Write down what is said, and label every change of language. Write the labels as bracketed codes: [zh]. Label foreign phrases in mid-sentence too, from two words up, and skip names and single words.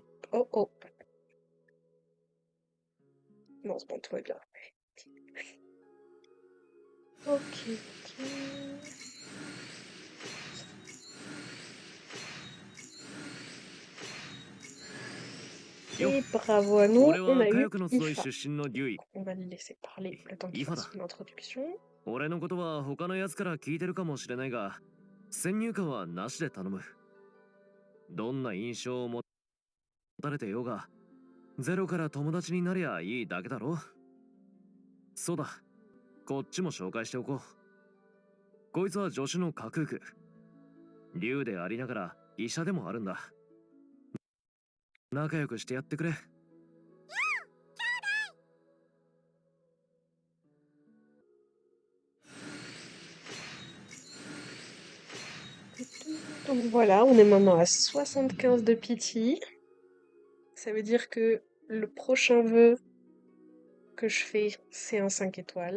[fr] Oh oh, non, c'est bon, tout va bien. Ok, ok. [ja] よ、 [fr] Et bravo à nous, [ja] 俺 [fr] on [ja] は [fr] a [ja] 火 [fr] eu [ja] 薬の集い [fr] Ifa. [ja] 出身のデュイ。 [fr] On va le laisser parler le temps qu'il [ja] イファ [fr] fasse [ja] だ。 [fr] son introduction. [ja] 俺のことは他の奴から聞いてるかもしれないが、先入観はなしで頼む。どんな印象を持たれてようが、ゼロから友達になりゃいいだけだろ。そうだ、こっちも紹介しておこう。こいつは助手の架空区。竜でありながら医者でもあるんだ。仲良くしてやってくれ。 [fr] Donc voilà, on est maintenant à 75 de pity. Ça veut dire que le prochain vœu que je fais, c'est un 5 étoiles.